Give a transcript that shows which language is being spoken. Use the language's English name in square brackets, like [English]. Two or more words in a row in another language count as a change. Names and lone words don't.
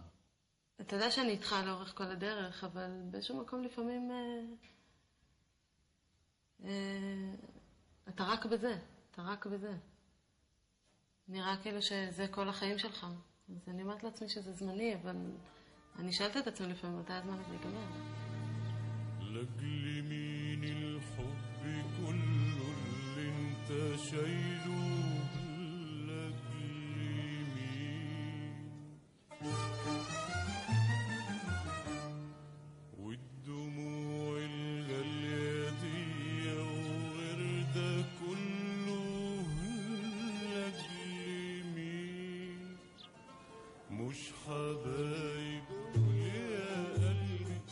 [Hebrew] אתה יודע שאני איתך לאורך כל הדרך, אבל באיזשהו מקום לפעמים אתה רק בזה, אתה רק בזה. נראה כאילו שזה כל החיים שלך. אז אני אומרת לעצמי שזה זמני, אבל אני שאלת את עצמי לפעמים, מתי הזמן הזה ייגמר? [Arabic] لأجل مين الحب كله اللي انت شايله لأجل مين والدموع الغالية دي وغير ده كله لأجل مين مش حبايب يا قلبي